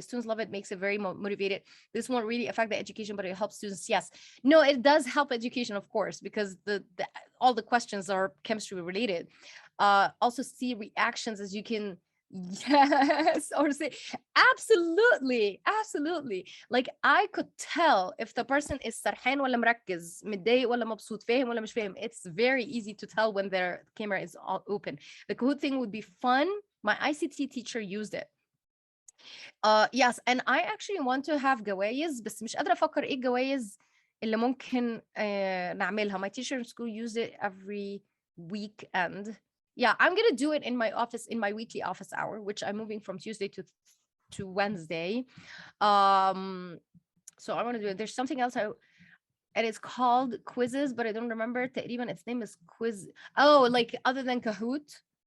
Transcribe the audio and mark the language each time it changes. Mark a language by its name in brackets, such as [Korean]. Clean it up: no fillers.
[English] Students love it, makes it very motivated. This won't really affect the education, but it helps students. Yes. No, it does help education, of course, because all the questions are chemistry related. Also see reactions, as you can, yes, or say absolutely. Like I could tell if the person is [Arabic] سرحان ولا مركز, متضايق ولا مبسوط, فاهم ولا مش فاهم. [English] It's very easy to tell when their camera is all open. The Kahoot thing would be fun. My ICT teacher used it. Yes, and I actually want to have [Arabic] جوائز, بس مش قادرة أفكر إيه الجوائز اللي ممكن نعملها. [English] My teacher in school used it every weekend. Yeah, I'm gonna do it in my office, in my weekly office hour, which I'm moving from Tuesday to Wednesday. So I want to do it. There's something else and it's called quizzes, but I don't remember. [Arabic] تقريبا [English] its name is quiz. Oh, like other than Kahoot.